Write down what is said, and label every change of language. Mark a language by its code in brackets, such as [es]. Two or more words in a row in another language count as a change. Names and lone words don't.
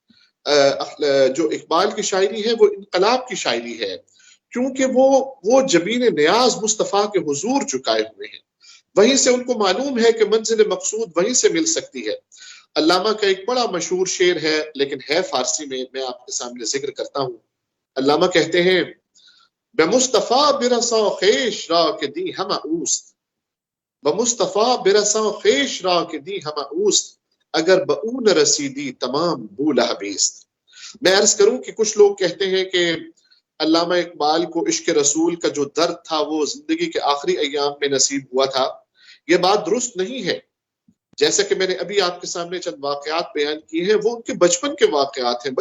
[ur] جو اقبال کی شاعری ہے وہ انقلاب کی شاعری ہے، کیونکہ وہ جبین نیاز مصطفیٰ کے حضور جھکائے ہوئے ہیں، وہیں سے ان کو معلوم ہے کہ منزل مقصود وہیں سے مل سکتی ہے۔ علامہ کا ایک بڑا مشہور شعر ہے، لیکن ہے فارسی میں آپ کے سامنے ذکر کرتا ہوں۔ علامہ کہتے ہیں، [fa] بمصطفیٰ برساں خیش را کے دی ہمہ اوست، بمصطفیٰ برساں خیش را کے دی ہمہ اوست، اگر بہو نہ رسیدی تمام بولہ بیست۔ [ur] میں عرض کروں کہ کچھ لوگ کہتے ہیں کہ علامہ اقبال کو عشق رسول کا جو درد تھا وہ زندگی کے آخری ایام میں نصیب ہوا تھا۔ یہ بات درست نہیں ہے۔ جیسا کہ میں نے ابھی آپ کے سامنے چند واقعات بیان کیے ہیں، وہ ان کے بچپن کے واقعات ہیں۔